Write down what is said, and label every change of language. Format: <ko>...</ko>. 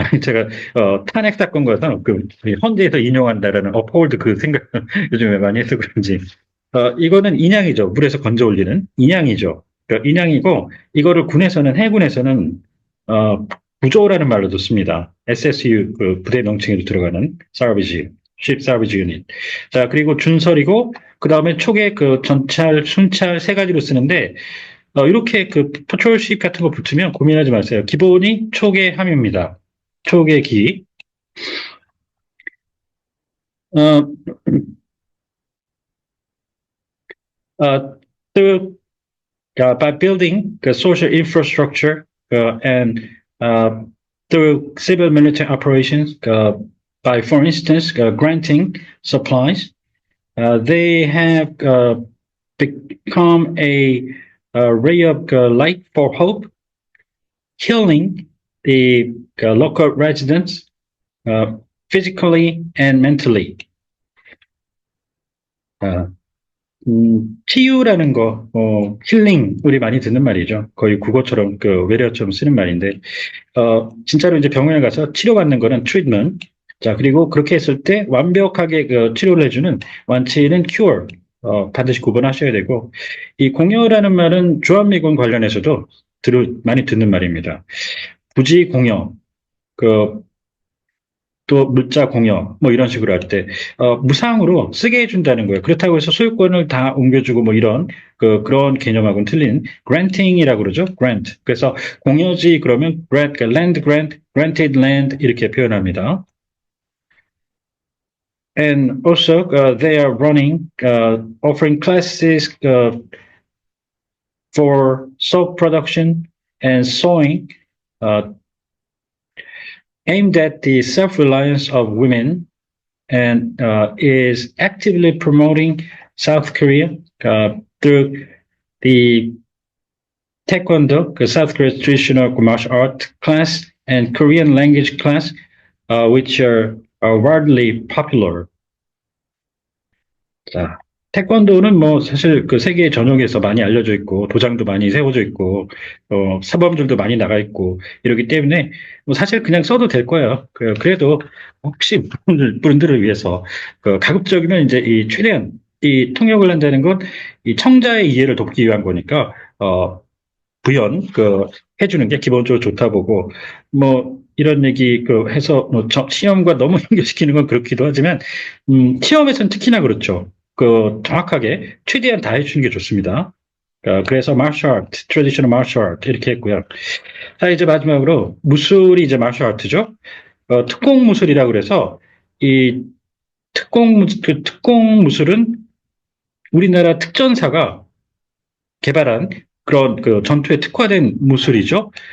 <ko>제가 탄핵 사건과도 그 헌재에서 인용한다라는 uphold 그 생각 요즘에 많이 해서 그런지 이거는 인양이죠. 물에서 건져 올리는 인양이죠. 그러니까 인양이고 이거를 군에서는 해군에서는 어, 구조라는 말로도 씁니다. SSU 그 부대 명칭에도 들어가는 salvage, ship salvage unit. 자, 그리고 준설이고 그 다음에 초계 그 전찰, 순찰 세 가지로 쓰는데 이렇게 그 patrol ship 같은 거 붙으면 고민하지 마세요. 기본이 초계함입니다. 초계기. 어, 어,</ko> <en>또 by building the social infrastructure and uh, through civil military operations, by, for instance, granting supplies, they have become a ray of light for hope, healing the local residents uh, physically and mentally.</en> <ko>치유라는 거, 힐링, 우리 많이 듣는 말이죠. 거의 국어처럼, 외래어처럼 쓰는 말인데, 진짜로 이제 병원에 가서 치료받는 거는 treatment. 자, 그리고 그렇게 했을 때 완벽하게 치료를 해주는 완치는 cure. 반드시 구분하셔야 되고, 이 공여라는 말은 주한미군 관련해서도 많이 듣는 말입니다. 부지 공여, 그, 또 물자 공여 뭐 이런 식으로 할 때 무상으로 쓰게 해준다는 거예요. 그렇다고 해서 소유권을 다 옮겨주고 뭐 이런 그런 개념하고는 틀린 granting이라고 그러죠. grant. 그래서 공여지 그러면</ko> <en>grant, land grant, granted land</en> <ko>이렇게 표현합니다.</ko> <en>And also they are running offering classes for soap production and sewing aimed at the self-reliance of women and is actively promoting South Korea through the Taekwondo, the South Korea's traditional martial art class, and Korean language class, which are widely popular.</en> <ko>자, 태권도는 뭐 사실 그 세계 전역에서 많이 알려져 있고 도장도 많이 세워져 있고 사범들도 많이 나가 있고 이러기 때문에 뭐 사실 그냥 써도 될 거예요. 그래도 혹시 분들을 위해서 가급적이면 이제 이 최대한 이 통역을 한다는 건 이 청자의 이해를 돕기 위한 거니까 부연 해주는 게 기본적으로 좋다 보고 뭐 이런 얘기 해서 뭐 시험과 너무 연결시키는 건 그렇기도 하지만 시험에서는 특히나 그렇죠. 정확하게 최대한 다 해주는 게 좋습니다. 그래서</ko> <en>martial art, traditional martial art</en> <ko>이렇게 했고요. 자, 이제 마지막으로 무술이 이제 martial art죠. 특공 무술이라고 그래서 이 특공 무술은 우리나라 특전사가 개발한 그런 전투에 특화된 무술이죠.</ko>